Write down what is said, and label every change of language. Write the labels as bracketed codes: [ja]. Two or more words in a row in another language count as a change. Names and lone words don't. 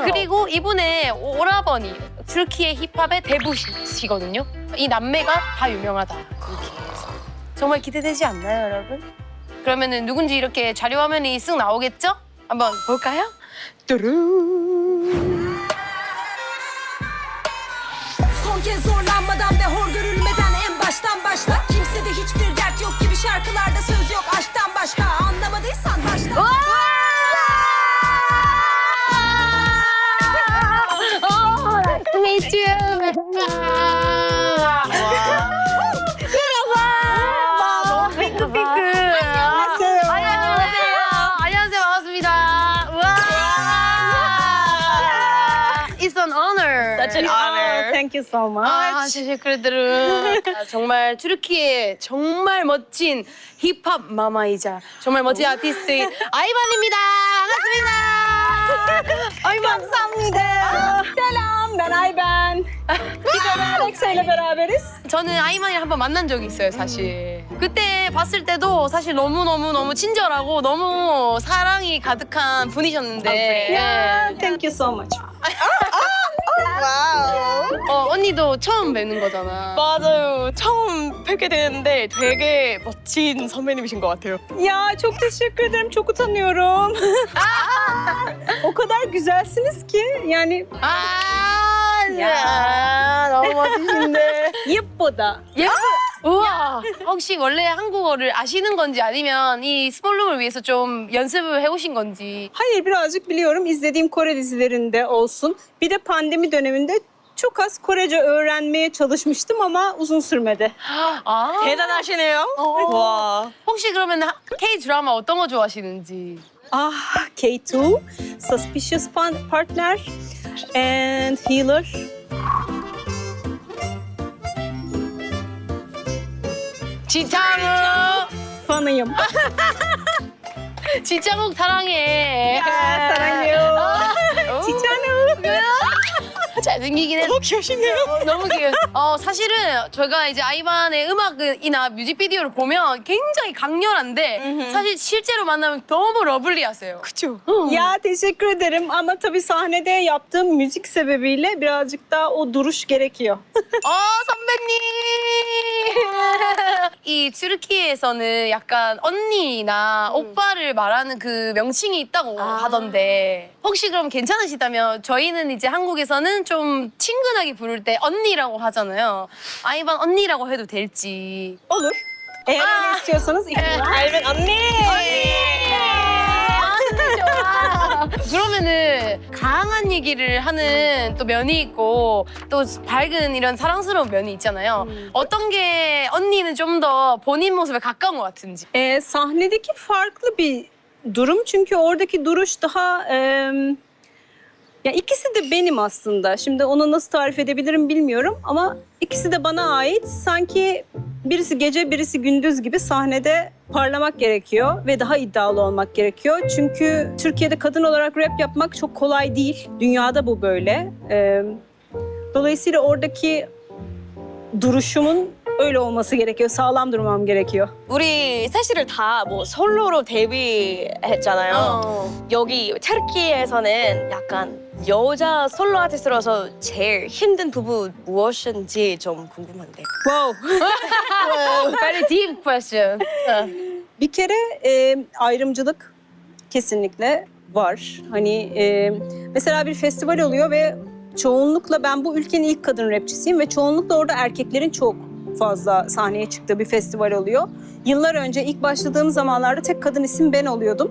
[ko] 그리고 이분의 오라버니 튀르키예 힙합의 대부시거든요. 이 남매가 다 유명하다. 튀르키예에서. 정말 기대되지 않나요, 여러분? 그러면은 누군지 이렇게 자료 화면이 쓱 나오겠죠? 한번 볼까요? 뚜루. [tr] Son kez zorlanmadan ve hor görülmeden en baştan başla. Kimsede hiçbir dert yok gibi şarkılarda söz yok aşktan başka. Anlamadıysan baştan. [en] Nice to meet you. [ko] 너무 핑크핑크. 안녕하세요. 안녕하세요. 반갑습니다. 우와. [en] It's an honor. Such an honor. Thank you so much. [tr] teşekkürler. [ko] 정말 튀르키예 정말 멋진 힙합 마마이자 정말 멋진 아티스트 아이반입니다. 반갑습니다. 감사합니다. [tr] Selam, ben Ayben. Bir Alexa ile beraberiz. [ko] 저는 아이만이랑 한번 만난 적이 있어요, 사실. 그때 봤을 때도 사실 너무 친절하고 너무 사랑이 가득한 분이셨는데. [en] Yeah, thank you so much. [ko] 와우. 언니도 처음 뵙는 거잖아. 맞아요. 처음 뵙게 되는데 되게 멋진 선배님이신 것 같아요. [tr] Ya çok teşekkür ederim, çok utanıyorum. O kadar güzelsiniz ki yani [ko] 너무 멋지신데. 예쁘다. 우와. 혹시 원래 한국어를 아시는 건지 아니면 이 스몰룸을 위해서 좀 연습을 해오신 건지. [tr] Hayır, birazcık biliyorum. İzlediğim Kore dizilerinde olsun. Bir de pandemi döneminde çok az Korece öğrenmeye çalışmıştım ama uzun sürmedi. [ko] 아. 대단하시네요. 와. 혹시 그러면 K 드라마 어떤 거 좋아하시는지? [en] Ah, K2, Suspicious Partner and Healer. [ko] 지창욱. [tr] Fanıyım. [ko] 지창욱 사랑해. 사랑해요. 지찬욱. 잘생기긴 했어. 너무 귀여우시네요. 너무 귀여워. 사실은 저희가 이제 아이반의 음악이나 뮤직비디오를 보면 굉장히 강렬한데 사실 실제로 만나면 너무 러블리하세요. 그쵸? [tr] Ya teşekkür ederim ama tabii sahnede yaptığım müzik sebebiyle birazcık daha o duruş gerekiyor. [ko] 선배님! 이 튀르키예에서는 약간 언니나 오빠를 말하는 그 명칭이 있다고 하던데 혹시 그럼 괜찮으시다면 저희는 이제 한국에서는 좀 친근하게 부를 때 언니라고 하잖아요. 아이반 언니라고 해도 될지. [tr] Olur. Eğer öyle istiyorsanız ikna. [ko] 알면 언니. 좋아. 그러면은 강한 얘기를 하는 또 면이 있고 또 밝은 이런 사랑스러운 면이 있잖아요. 어떤 게 언니는 좀 더 본인 모습에 가까운 것 같은지. [tr] Sahnedeki farklı bir durum çünkü oradaki duruş daha ya ikisi de benim aslında. Şimdi onu nasıl tarif edebilirim bilmiyorum ama ikisi de bana ait. Sanki birisi gece birisi gündüz gibi sahnede parlamak gerekiyor ve daha iddialı olmak gerekiyor. Çünkü Türkiye'de kadın olarak rap yapmak çok kolay değil. Dünyada bu böyle. Dolayısıyla oradaki duruşumun öyle olması gerekiyor. Sağlam durmam gerekiyor. [ko] 우리 셋이를 다 뭐 솔로로 데뷔했잖아요. 여기 터키에서는 약간 여자 솔로 아티스트로서 제일 힘든 부분 무엇인지 좀 궁금한데. [en] Wow. Very deep question. [tr] Bir kere ayrımcılık kesinlikle var. Hani mesela bir festival oluyor ve çoğunlukla ben bu ülkenin ilk kadın rapçisiyim ve çoğunlukla orada erkeklerin çok fazla sahneye çıktığı bir festival oluyor. Yıllar önce ilk başladığım zamanlarda tek kadın isim ben oluyordum.